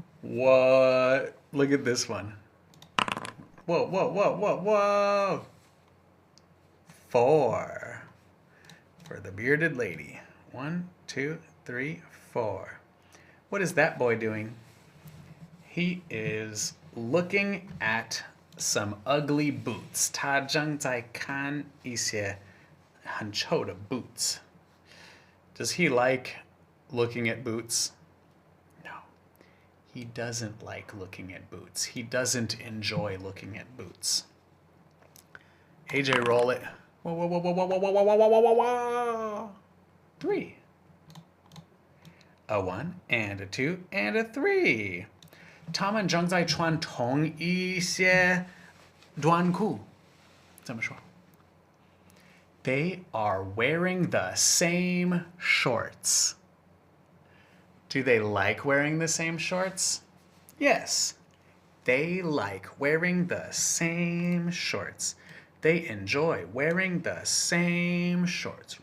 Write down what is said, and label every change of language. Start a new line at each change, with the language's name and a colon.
English: What? Look at this one. Whoa, whoa, whoa, whoa, whoa. 4 for the bearded lady. 1, 2, 3, 4. What is that boy doing? He is looking at some ugly boots.
Chinese: 他正在看一些很臭的 boots.
English: Does he like looking at boots? No. He doesn't like looking at boots. He doesn't enjoy looking at boots. AJ, roll it. Whoa, whoa, whoa, whoa, whoa, whoa, whoa, whoa, whoa, whoa, whoa. 3. A 1 and a 2 and a 3.
Chinese: 他们正在穿同一些短裤。怎么说？
English: They are wearing the same shorts. Do they like wearing the same shorts? Yes. They like wearing the same shorts. They enjoy wearing the same shorts.